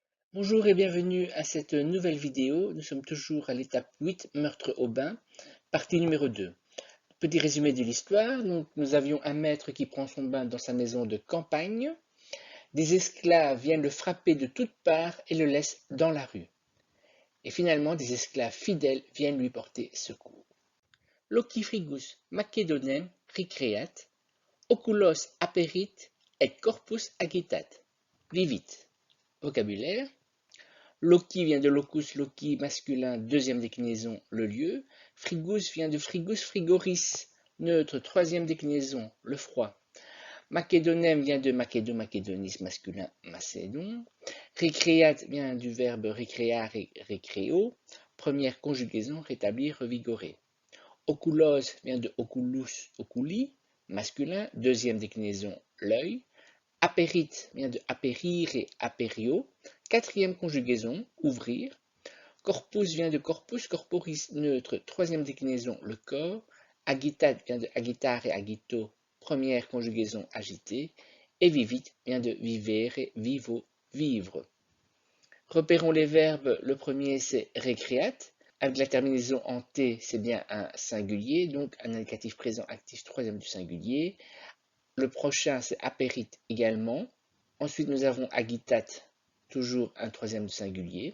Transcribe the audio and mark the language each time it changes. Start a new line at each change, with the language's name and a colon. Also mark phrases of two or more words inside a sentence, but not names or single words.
French: Bonjour et bienvenue à cette nouvelle vidéo. Nous sommes toujours à l'étape 8, meurtre au bain, partie numéro 2. Petit résumé de l'histoire. Donc, nous avions un maître qui prend son bain dans sa maison de campagne. Des esclaves viennent le frapper de toutes parts et le laissent dans la rue. Et finalement, des esclaves fidèles viennent lui porter secours.
Latin: Loci frigus Macedonem recreat, oculos aperit et corpus agitat. Vivit.
French: Vocabulaire. Loci vient de
Latin: locus loci
French: masculin, deuxième déclinaison, le lieu. Frigus vient de
Latin: frigus frigoris,
French: neutre, troisième déclinaison, le froid. Macédonem vient de
Latin: Macédo, macédonis
French: masculin, macédon. Recreat vient du verbe
Latin: recreare, recreo,
French: première conjugaison, rétablir, revigorer. Oculos vient de
Latin: oculus, oculi,
French: masculin, deuxième déclinaison, l'œil. Aperit vient de
Latin: aperire, aperio,
French: quatrième conjugaison, ouvrir. Corpus vient de
Latin: corpus, corporis,
French: neutre, troisième déclinaison, le corps. Agitat vient de
Latin: agitare, agito,
French: première conjugaison, agiter. Et vivit vient de
Latin: vivere, vivo,
French: vivre. Repérons les verbes. Le premier, c'est recreat. Avec la terminaison en T, c'est bien un singulier, donc un indicatif présent actif troisième du singulier. Le prochain, c'est aperit également. Ensuite, nous avons agitat, toujours un troisième du singulier.